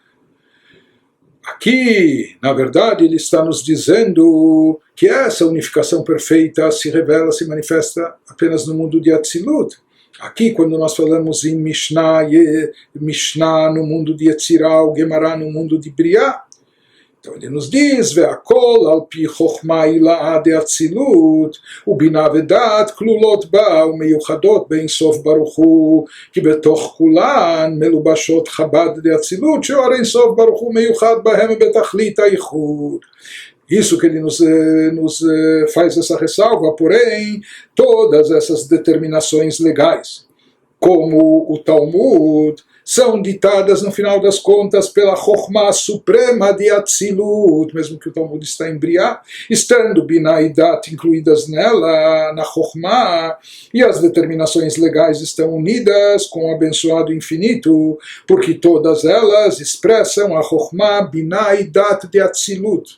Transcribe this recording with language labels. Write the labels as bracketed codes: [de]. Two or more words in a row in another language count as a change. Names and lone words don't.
[pt] Aqui, na verdade, ele está nos dizendo que essa unificação perfeita se revela, se manifesta apenas no mundo de Atzilut. Aqui, quando nós falamos em Mishnah no mundo de Yetzirah, Gemara no mundo de Briah, então ele nos diz, [he] והכל על פי חכמה עילאה דאצילות ובינה ודעת כלולות בה ומיוחדות באין סוף ברוך הוא כי בתוך כולן מלובשות חב"ד דאצילות שאור אין סוף ברוך הוא מיוחד בהם בתכלית היחוד. [pt] Isso que ele nos faz essa ressalva, porém, todas essas determinações legais, como o Talmud, são ditadas no final das contas pela Chokhmah suprema de Atzilut, mesmo que o Talmud está em Briá, estando Binah e Dat incluídas nela, na Chokhmah, e as determinações legais estão unidas com o abençoado infinito, porque todas elas expressam a Chokhmah, Binah e Dat de Atzilut.